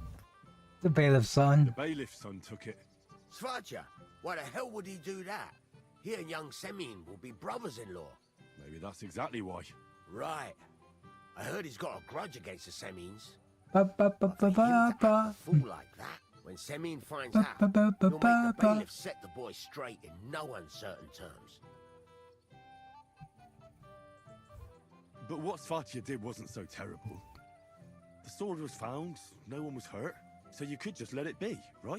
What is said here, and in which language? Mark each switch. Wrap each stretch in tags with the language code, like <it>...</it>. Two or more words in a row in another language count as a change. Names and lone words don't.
<en>The bailiff's son. The bailiff's son took it. Svatya. Why the hell would he do that? He and young Semyon will be brothers-in-law. Maybe that's exactly why. Right. I heard he's got a grudge against the Semyons. Ba ba ba ba ba ba. Fool like that. When Semyon finds out, he'll make the bailiff set the boy straight in no uncertain terms. But what Svatya did wasn't so terrible. The sword was found, no one was hurt, so you could just let it be, right?</en>